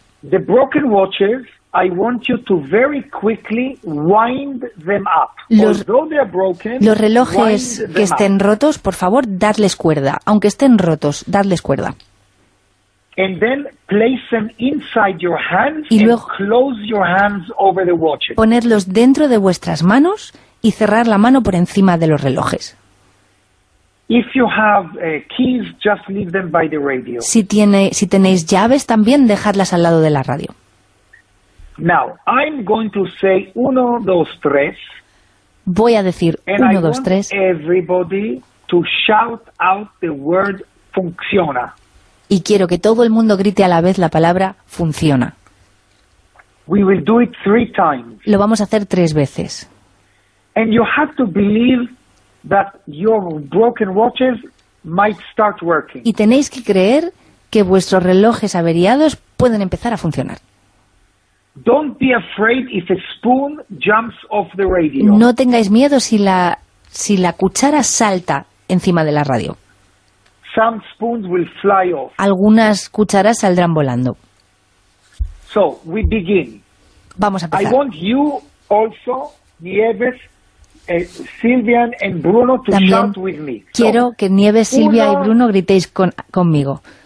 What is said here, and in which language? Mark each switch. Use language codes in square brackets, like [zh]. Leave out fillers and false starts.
[en] The broken watches, I want you to very quickly wind them up. [es] Los relojes que estén rotos, por favor, dadles cuerda. Aunque estén rotos, dadles cuerda. [en] And then place them inside your hands and close your hands over the watches. [es] Ponerlos dentro de vuestras manos y cerrar la mano por encima de los relojes. [en] If you have keys, just leave them by the radio. [es] Si tenéis llaves, también dejadlas al lado de la radio. [en] Now I'm going to say [es] uno, dos, tres. Voy a decir uno, dos, tres. [en] And I want everybody to shout out the word funciona. [es] Y quiero que todo el mundo grite a la vez la palabra funciona. [en] We will do it three times. [es] Lo vamos a hacer tres veces. [en] And you have to believe that your broken watches might start working. [es] Y tenéis que creer que vuestros relojes averiados pueden empezar a funcionar. [en] Don't be afraid if a spoon jumps off the radio. [es] No tengáis miedo si la cuchara salta encima de la radio. [en] Some spoons will fly off. [es] Algunas cucharas saldrán volando. [en] So we begin. [es] Vamos a empezar. [en] I want you also, Nieves, Silvian and Bruno to [es] también [en] shout with me. [es] Quiero que Nieves, Silvia y Bruno gritéis conmigo.